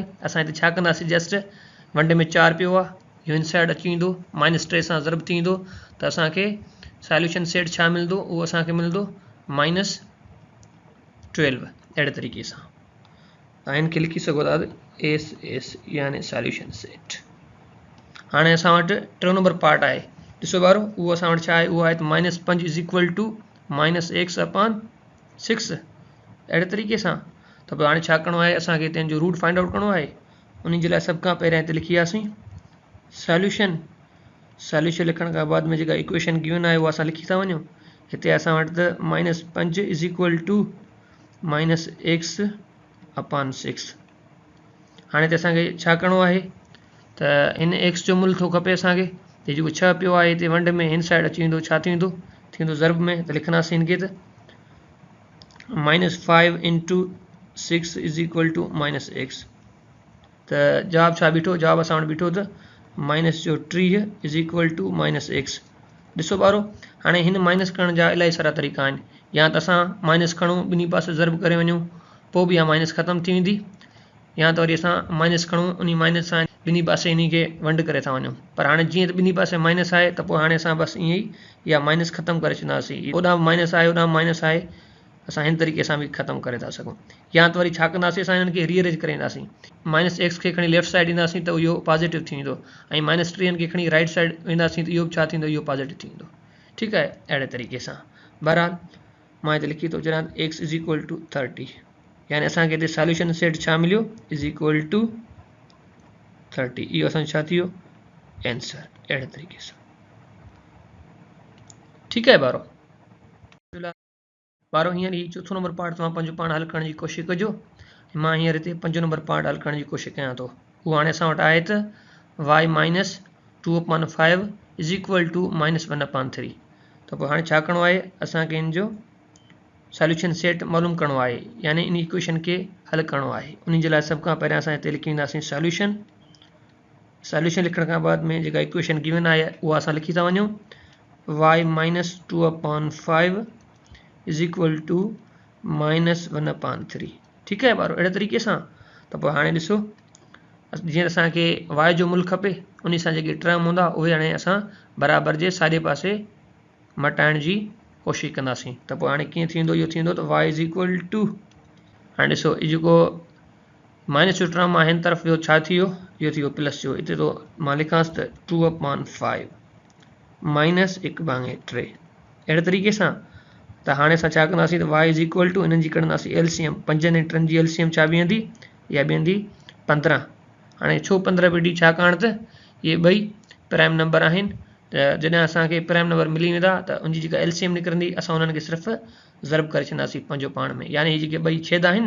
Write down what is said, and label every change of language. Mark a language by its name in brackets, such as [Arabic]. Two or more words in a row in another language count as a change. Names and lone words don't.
[Sindhi] असां हिते छा कंदासीं जस्ट वंडे में 4 पियो आहे इहो इनसाइड अची वेंदो -3 सां ज़र्ब थी वेंदो त असांखे [English] solution set [Sindhi] छा मिलंदो उहो असांखे मिलंदो -12 अहिड़े तरीक़े सां। तव्हां हिनखे लिखी सघो था एस यानी [English] solution set. [Sindhi] हाणे असां वटि टियों [English] number part [Sindhi] आहे। ॾिसो ॿारो उहो असां वटि छा आहे उहो आहे त -5 [English] is equal to [Sindhi] -x/6 अहिड़े तरीक़े सां। त पोइ हाणे छा करिणो आहे असांखे हिते जो रूट [English] find out [Sindhi] करिणो आहे। उन जे लाइ सभ खां पहिरियां हिते लिखी वियासीं सॉल्यूशन। सॉल्यूशन लिखण खां बाद में जेका [English] equation given [Sindhi] आहे उहा असां लिखी था वञूं। हिते असां वटि त -5 [English] is equal to [Sindhi] -x/6। हाणे हिते असांखे छा करिणो आहे त हिन एक्स जो मुल्ह थो खपे असांखे त जेको 6 पियो आहे हिते वंड में हिन साइड अची वेंदो छा थी वेंदो ज़र्ब में त लिखंदासीं हिनखे त -5 [English] into 6 is equal to [Sindhi] -x त जवाबु छा बीठो जवाबु असां वटि बीठो त -30 [English] is equal to [Sindhi] -x। ॾिसो ॿारो हाणे हिन माइनस करण जा इलाही सारा तरीक़ा आहिनि। या त असां माइनस खणूं ॿिन्ही पासे ज़र्ब करे वञूं पोइ बि इहा माइनस ख़तमु थी वेंदी या त वरी असां माइनस खणूं उन माइनस सां ॿिन्ही पासे इन खे वंड करे था वञूं। पर हाणे जीअं त ॿिन्ही पासे माइनस आहे त पोइ हाणे असां बसि ईअं ई इहा माइनस ख़तमु करे छॾींदासीं। होॾां माइनस आहे होॾां माइनस आहे असां हिन तरीक़े सां बि ख़तमु करे था सघूं। या त वरी छा कंदासीं असां हिननि खे रीअरेंज करे ईंदासीं -x खे खणी [English] left side [Sindhi] ईंदासीं त इहो पॉज़िटिव थी वेंदो ऐं -3 खे खणी [English] right side [Sindhi] वेंदासीं त इहो बि छा थींदो इहो पॉज़िटिव थी वेंदो। ठीकु आहे अहिड़े तरीक़े सां। बहरहाल मां हिते लिखी थो छॾियां x [English] is equal to [Sindhi] 30 यानी असांखे हिते सॉल्यूशन सेट छा मिलियो [English] is equal to [Sindhi] 30 इहो असांजो छा थी वियो आंसर अहिड़े तरीक़े सां। ठीकु आहे ॿारो हींअर ही चोथों [English] number part [Sindhi] तव्हां पंहिंजो पाण हल करण जी कोशिशि कजो। मां हींअर हिते 5 [English] number part [Sindhi] हल करण जी कोशिशि कयां थो। उहो हाणे असां वटि आहे त y -2/5 [English] is equal to [Sindhi] -1/3 त पोइ हाणे छा करिणो आहे असांखे इन जो [English] solution set [Sindhi] मालूम करिणो आहे यानी इन इक्वेशन खे हल करिणो आहे उन जे लाइ सभ खां पहिरियां असां हिते लिखी ईंदासीं सॉल्यूशन लिखण खां बाद में जेका [English] equation given [Sindhi] आहे उहा असां लिखी था वञूं y - 2/5 [English] is equal to [Sindhi] -1/3 ठीकु आहे ॿारो अहिड़े तरीक़े सां त पोइ हाणे ॾिसो जीअं असांखे y जो मूल खपे उन सां जेके टर्म हूंदा उहे हाणे असां बराबरि जे साॼे पासे मटाइण जी कोशिशि कंदासीं त पोइ हाणे कीअं थींदो इहो थींदो त y [English] is equal to [Sindhi] हाणे ॾिसो इहो जेको माइनस जो टर्म आहे हिन तरफ़ इहो छा थी वियो इहो थी वियो प्लस जो हिते थो मां लिखांसि त 2/5 -1/3 अहिड़े तरीक़े सां त हाणे असां छा कंदासीं त y [English] is equal to [Sindhi] हिननि जी कढंदासीं एलसीएम 5 ऐं 3 जी एलसीएम छा बीहंदी इहा बीहंदी 15 हाणे छो 15 बीठी छाकाणि त इहे ॿई [English] prime number [Sindhi] आहिनि त जॾहिं असांखे [English] prime number [Sindhi] मिली वेंदा त उनजी जेका एलसीएम निकिरंदी असां उन्हनि खे सिर्फ़ु ज़रब करे छॾींदासीं पंहिंजो पाण में यानी हीअ जेके ॿई छेद आहिनि न